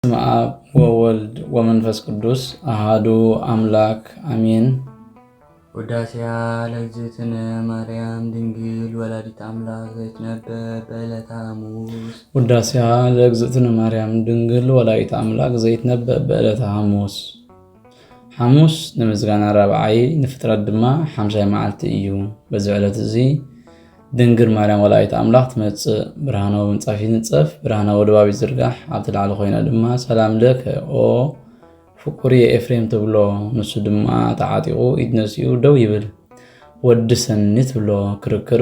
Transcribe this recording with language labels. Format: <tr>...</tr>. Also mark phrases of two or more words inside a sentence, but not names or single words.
<gez>በስመ አብ ወወልድ ወመንፈስ ቅዱስ አሐዱ አምላክ አሜን። ውዳሴያ ለእግዝእትነ ማርያም ድንግል ወላዲተ አምላክ ዘይትነበብ በዕለተ ሐሙስ። ውዳሴያ ለእግዝእትነ ማርያም ድንግል ወላዲተ አምላክ ዘይትነበብ በዕለተ ሐሙስ።</gez> <ti>ሐሙስ ንምስጋና ረብዓይ ንፍጥረት ድማ ሓምሳይ መዓልቲ እዩ። በዚ ዕለት እዚ ድንግል ማርያም ወላዲተ አምላክ ትመጽእ ብርሃናዊ ምንጻፍ ይንጸፍ ብርሃናዊ ድባብ ይዝርጋሕ ኣብቲ ላዕሊ ኮይና ድማ</ti> <gez>ሰላም ለከ</gez> <ti>ኦ ፍቁሪ ኤፍሬም ትብሎ ንሱ ድማ ተዓጢቑ ኢድ ነሲኡ ደው ይብል ወዲ ሰኒ ትብሎ ክርክር</ti>